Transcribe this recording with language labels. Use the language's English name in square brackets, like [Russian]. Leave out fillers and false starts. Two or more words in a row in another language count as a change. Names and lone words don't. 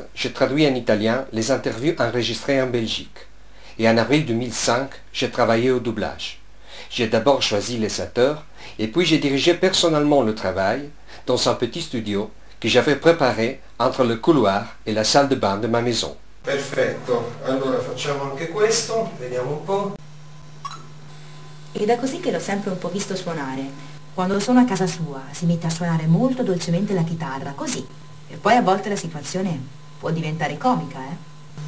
[French] j'ai traduit en italien les interviews enregistrées en Belgique. Et en avril 2005, j'ai travaillé au doublage. J'ai d'abord choisi les acteurs, et puis j'ai dirigé personnellement le travail dans un petit studio que j'avais préparé entre le couloir et la salle de bain de ma maison. [Italian] Perfetto, allora facciamo anche questo, vediamo un po'. Ed è così che l'ho sempre un po' visto suonare. Quando sono a casa sua si mette a suonare molto dolcemente la chitarra, così. E poi a volte la situazione può diventare comica, eh?